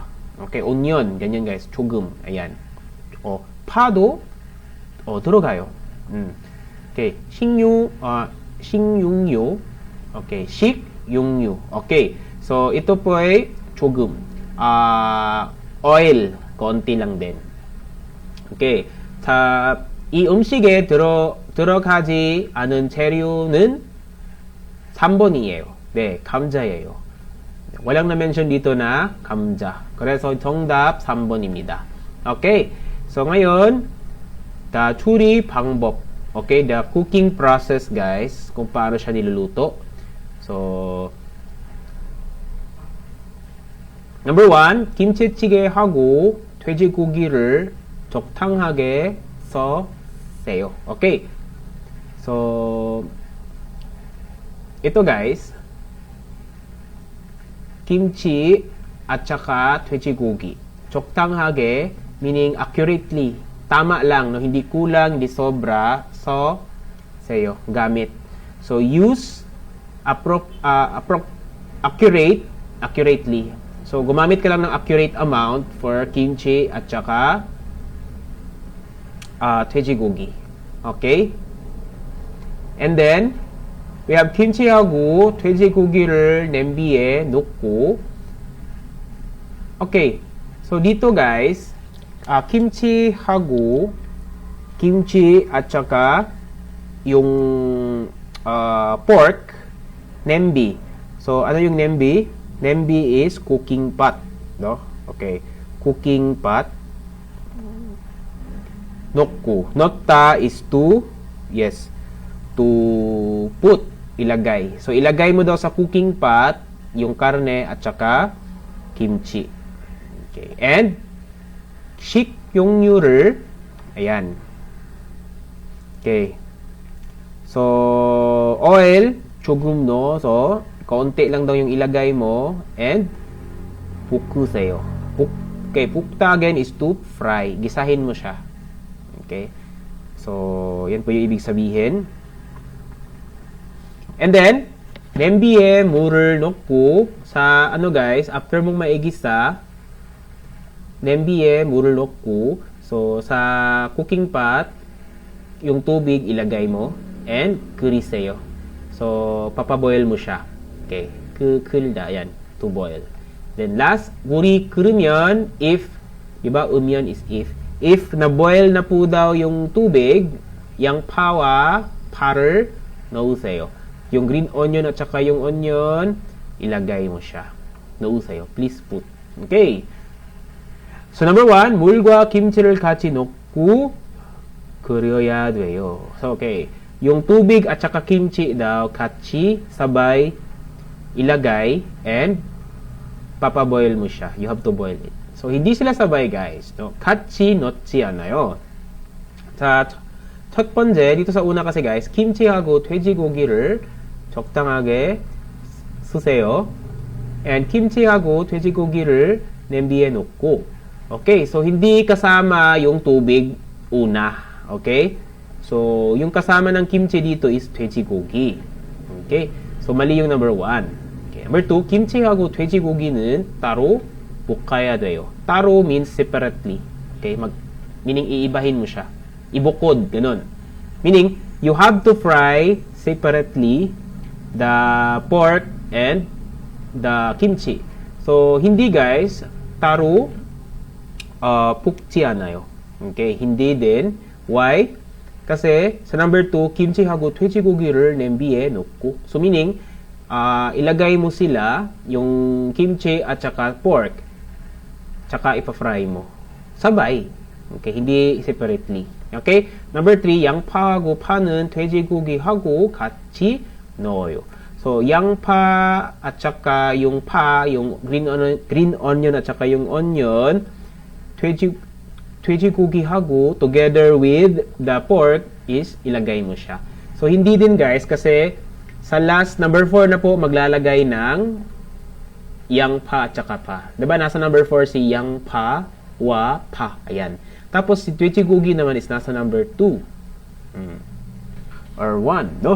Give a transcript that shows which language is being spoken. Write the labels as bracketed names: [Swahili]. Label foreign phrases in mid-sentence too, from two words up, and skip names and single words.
[Filipino] Okay, onion ganyan guys. [Korean] 조금. Ayan. 파도 들어가요. Okay. 식용유. Okay, 식용유. [Filipino] Okay. So, ito po ay 조금. oil, konti lang din. [English] Okay. [Korean] 자, 이 음식에 들어가지 않은 재료는 3번이에요. 네, 감자예요. [Filipino] walang na-mention dito na 감자. [Korean] 그래서 정답 3번입니다. [Filipino] Okay. So, ngayon, [Korean] the 추리 방법. [English] Okay, the cooking process, guys. [Filipino] Kung paano siya niluluto. [English] So, number 1, [Korean] 김치찌개하고 돼지고기를 적당하게 써세요. [English] Okay. [Filipino] So, ito guys, 김치 at saka 돼지고기. [Korean] 적당하게, [English] meaning accurately. [Filipino] Tama lang, no? Hindi kulang, hindi sobra. Sayo, gamit. [English] So, use accurately. So, [Filipino] gumamit ka lang ng [English] accurate amount for kimchi [Filipino] at saka 돼지고기. [English] Okay? And then, we have [Korean] kimchi하고 돼지고기를 냄비에 넣고 [English] okay. [Filipino] So, dito guys, kimchi at saka yung pork, nembi. [English] So, [Filipino] ano yung nembi? [English] Nembi is cooking pot. No? Okay. Cooking pot. Nokku. Notta is to, yes, to put, [Filipino] ilagay. So, ilagay mo daw sa cooking pot yung karne at saka kimchi. [English] Okay. And, 식용유를, ayan. Okay. So, oil, [Korean] 조금 넣어서, [Filipino] kaunti lang daw yung ilagay mo, and, [Korean] 볶으세요. [English] Okay, 볶다 again is to fry. [Filipino] Gisahin mo siya. [English] Okay. [Filipino] So, yan po yung ibig sabihin. [English] And then, [Korean] 냄비에 물을 넣고, [Filipino] sa, ano guys, after mong maigisa, [Korean] 냄비에 물을 넣고, [Filipino] so, sa cooking pot, yung tubig ilagay mo, and 끓이세요. So, papaboil mo siya. Okay. 끓다, yan. [English] To boil. Then, last, [Korean] 물이 끓으면, [English] if, diba, 음연 is if. [Filipino] If na-boil na po daw yung tubig, yung [Korean] 파를 넣으세요. [Filipino] Yung [English] green onion [Filipino] at saka yung onion, ilagay mo siya. [Korean] 넣으세요. [English] Please put. Okay. So, number 1, [Korean] 물과 김치를 같이 넣고 끓여야 돼요. [English] So, okay. [Filipino] Yung tubig at saka kimchi daw, 같이, sabay, ilagay, and papaboil mo siya. [English] You have to boil it. So, [Filipino] hindi sila sabay, guys. [English] No? [Korean] 같이 넣지 않아요. 자, 첫 번째, [Filipino] dito sa una kasi, guys, [Korean] kim치하고 돼지고기를 적당하게 쓰세요. And kim치하고 돼지고기를 냄비에 넣고. [Filipino] Okay, so hindi kasama yung tubig una. Okay? So, yung kasama ng kimchi dito is 돼지고기. Okay? So, mali yung number 1. Okay. Number 2, [Korean] kim치하고 돼지고기는 따로 볶아야 돼요. [English] 따로 means separately. Okay? Meaning, [Filipino] iibahin mo siya. Ibukod, ganun. [English] Meaning, you have to fry separately the pork and the kimchi. So, [Filipino] hindi guys, [Korean] 따로 볶지 않아요. [Filipino] Okay? Hindi din. Why? Kasi, sa number 2, [Korean] kim치하고 돼지고기를 냄비에 넣고. [Filipino] So, meaning, ilagay mo sila, yung kimchi at saka pork, tsaka ipa-fry mo. Sabay. Okay, hindi separately. Okay? [English] Number 3, [Korean] 양파하고 파는 돼지고기하고 같이 넣어요. [Filipino] So, 양파 at saka yung pa, yung [English] green onion [Filipino] at saka yung onion, [English] 돼지고기하고 together with the pork is [Filipino] ilagay mo siya. So, hindi din guys kasi sa last, number 4 na po, maglalagay ng 양파 at saka pa. Diba? Nasa number 4 si 양파, wa, pa. Ayan. Tapos si 돼지고기 naman is nasa number 2. Or 1, no?